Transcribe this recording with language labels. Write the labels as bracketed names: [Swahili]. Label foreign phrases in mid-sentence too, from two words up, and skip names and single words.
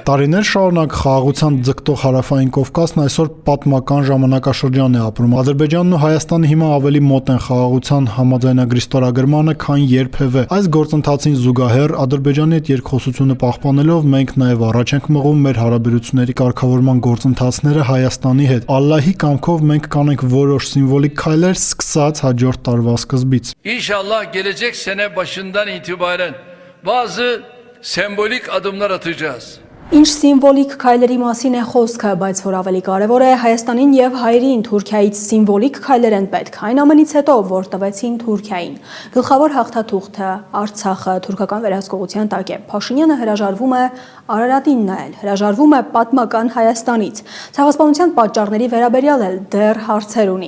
[Armenian] Տարիներ շարունակ խաղաղության ձգտող հարավային Կովկասն այսօր պատմական ժամանակաշրջան է ապրում։ Ադրբեջանն ու Հայաստանը հիմա ավելի մոտ են խաղաղության համաձայնագրի ստորագրմանը, քան երբևէ։ Այս գործընթացին զուգահեռ Ադրբեջանի հետ երկխոսությունը պահպանելով մենք նաև առաջ ենք մղում մեր հարաբերությունների կարգավորման գործընթացները Հայաստանի հետ։ Ալլահի կամքով մենք կանենք որոշ սիմվոլիկ քայլեր սկսած հաջորդ տարվա սկզբից։ [Turkish] İnşallah gelecek sene başından itibaren bazı sembolik adımlar atacağız. [Armenian] Ինչ սիմվոլիկ քայլերի մասին է խոսքը, բայց որ ավելի կարևոր է Հայաստանին եւ հայերին Թուրքիայից սիմվոլիկ քայլեր են պետք։ Այն ամենից հետո, որ տվեցին Թուրքիային։ Գլխավոր հաղթաթուղթը Արցախը թուրքական վերահսկողության տակ է։ Փաշինյանը հրաժարվում է Արարատին նայել, հրաժարվում է պատմական Հայաստանից։ Ցեղասպանության պատճառների վերաբերյալ էլ դեռ հարցեր ունի։